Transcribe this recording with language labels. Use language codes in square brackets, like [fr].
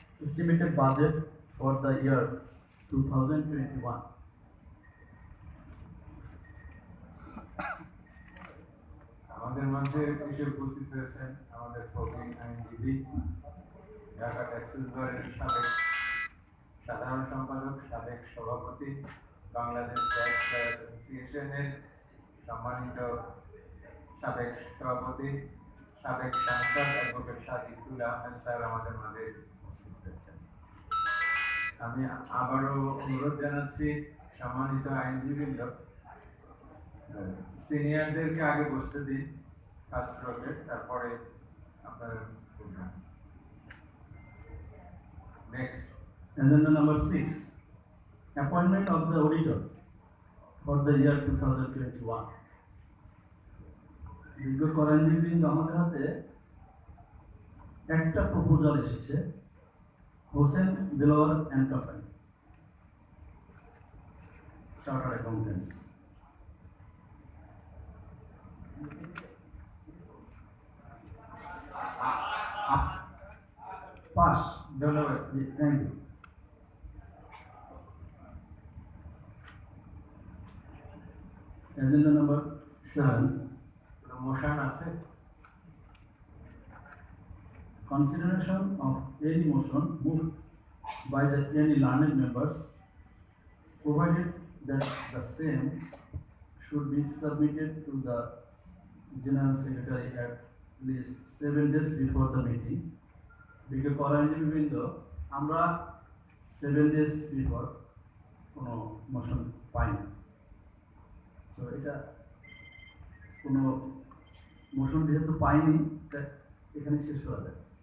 [en] estimated budget for the year 2021. [bn] আমাদের মধ্যে এসে উপস্থিত হয়েছেন আমাদের প্রবীণ আইনজীবী, ঢাকা ট্যাক্সেস বোর্ডের সাবেক সাধারণ সম্পাদক, সাবেক সভাপতি, বাংলাদেশ ট্যাক্স লয়ার্স অ্যাসোসিয়েশনের সম্মানিত সাবেক সভাপতি, সাবেক সাংসদ অ্যাডভোকেট সাদিকুল আহমেদ স্যার আমাদের মাঝে উপস্থিত হয়েছেন। আমি আবারও অনুরোধ জানাচ্ছি সম্মানিত আইনজীবীবৃন্দ, সিনিয়রদেরকে আগে বসতে দিন ফার্স্ট রোতে, তারপরে আপনারা বলবেন। [en] Next, Agenda number 6, appointment of the auditor for the year 2021. [bn] বিজ্ঞ করাইনবৃন্দ, আমাদের হাতে একটা প্রপোজাল এসেছে, Hossain Dilwar and company, chartered accountants. Pass. ধন্যবাদ। [en] Thank you. Agenda number 7, [bn] motion আছে? [en] consideration of any motion moved by any learned members, provided that the same should be submitted to the General Secretary at least 7 days before the meeting. [bn] বিজ্ঞ করাইনবৃন্দ, আমরা [en] 7 days before [bn] কোনো motion পাই না, তো এটা কোনো motion যেহেতু পাইনি, তা এখানে শেষ করা যায়।